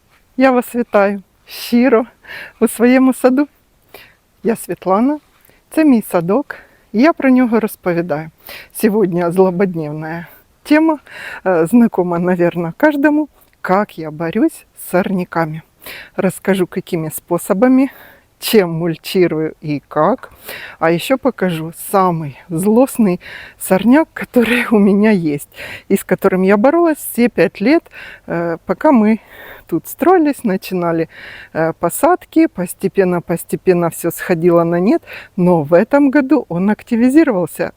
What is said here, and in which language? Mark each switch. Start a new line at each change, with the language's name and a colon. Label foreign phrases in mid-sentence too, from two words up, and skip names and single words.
Ukrainian: Я вас вітаю щиро у своєму саду. Я Світлана, це мій садок, і я про нього розповідаю.
Russian: Сьогодні злободневная тема, знакома, наверное, каждому, как я борюсь с сорняками. Расскажу, какими способами, чем мульчирую и как. А еще покажу самый злостный сорняк, который у меня есть, и с которым я боролась все 5 лет, пока мы тут строились, начинали посадки, постепенно все сходило на нет, но в этом году он активизировался.